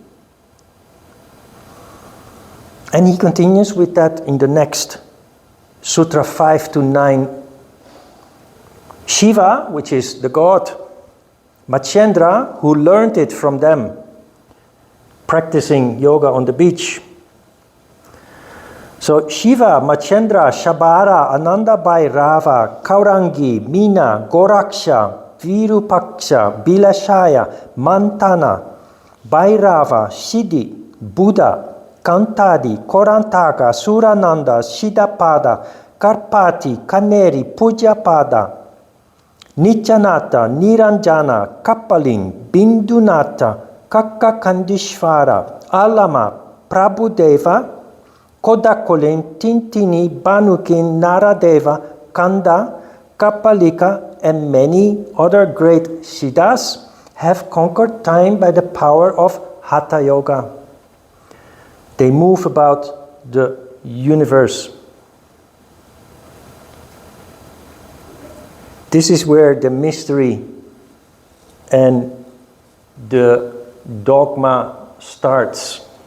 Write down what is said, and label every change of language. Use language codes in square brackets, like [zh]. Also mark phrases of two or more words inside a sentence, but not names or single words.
[en] And he continues with that in the next Sutra 5 to 9. Shiva, which is the god, Machendra, who learned it from them, practicing yoga on the beach. So Shiva, Machendra, Shabara, Ananda Bhairava, Kaurangi, Meena, Goraksha, Virupaksha, Bilashaya, Mantana, Bhairava, Siddhi, Buddha, Kantadi, Korantaka, Surananda, Siddhapada, Karpati, Kaneri, Pujapada, Nityanata, Niranjana, Kapaling, Bindunata, Kakakandishvara, Alama, Prabhudeva, Kodakolin, Tintini, Banukin, Naradeva, Kanda, Kapalika, and many other great Siddhas have conquered time by the power of Hatha Yoga. They move about the universe. This is where the mystery and the dogma starts.